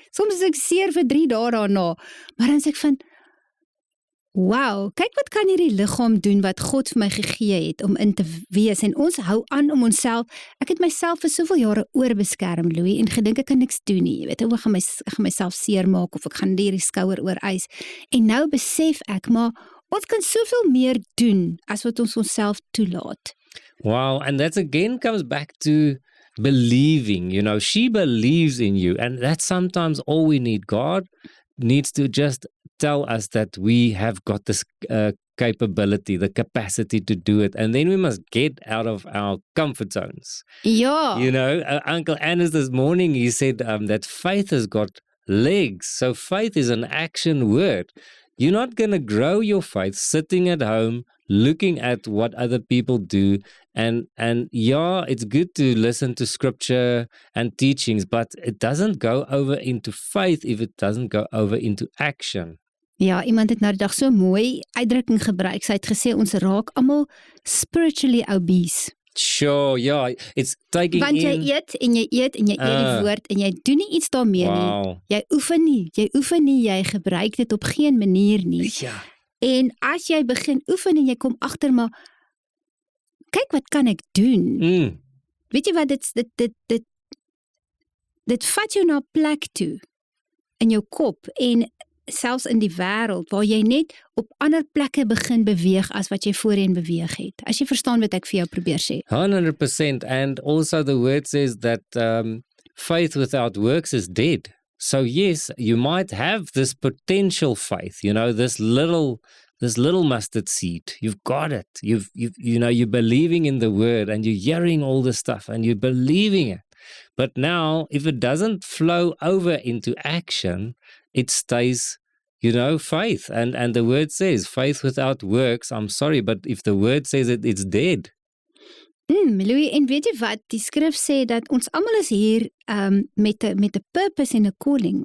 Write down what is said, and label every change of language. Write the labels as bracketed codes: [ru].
[af] Soms is ek seer vir 3 dae daarna. Maar dan sê ek van, wow, kyk wat kan hierdie liggaam doen wat God vir my gegee het om in te wees. En ons hou aan om onsself, ek het myself vir soveel jare oorbeskerm, Louis, en gedink ek kan niks doen nie. Jy weet, ek gaan myself seer maak, of ek gaan hierdie skouer ooreis. En nou besef ek, maar ons kan soveel meer doen as wat ons onsself toelaat. [en] Wow, and that again comes back to believing. You know, she believes in you, and that's sometimes all we need. God needs to just tell us that we have got this capability, the capacity to do it, and then we must get out of our comfort zones. [af] Ja. [en] You know, Uncle Annis this morning, he said that faith has got legs. So faith is an action word. You're not going to grow your faith sitting at home looking at what other people do. And yeah, it's good to listen to scripture and teachings, but it doesn't go over into faith if it doesn't go over into action. [af] Ja, iemand het nou die dag so mooi uitdrukking gebruik. Sy het gesê ons raak almal [en] spiritually obese. Sure, yeah, it's taking [af] Want jy eet en jy eet en jy eet die woord en jy doen nie iets daarmee nie. Jy oefen nie, jy gebruik dit op geen manier nie. Ja. En as jy begin oefen en jy kom agter maar kyk wat kan ek doen? Mm. Weet jy wat, dit vat jou na 'n plek toe, in jou kop, en selfs in die wêreld, waar jy net op ander plekke begin beweeg, as wat jy voorheen beweeg het. As jy verstaan wat ek vir jou probeer sê. 100%. [en] And also the word says that faith without works is dead. So yes, you might have this potential faith, this little mustard seed. You've got it. You're believing in the word, and you're hearing all this stuff, and you're believing it. But now, if it doesn't flow over into action, it stays, faith. And the word says, faith without works, I'm sorry, but if the word says it, it's dead. [af] Louis, en weet jy wat, die skrif sê dat ons almal is hier met 'n purpose en 'n calling.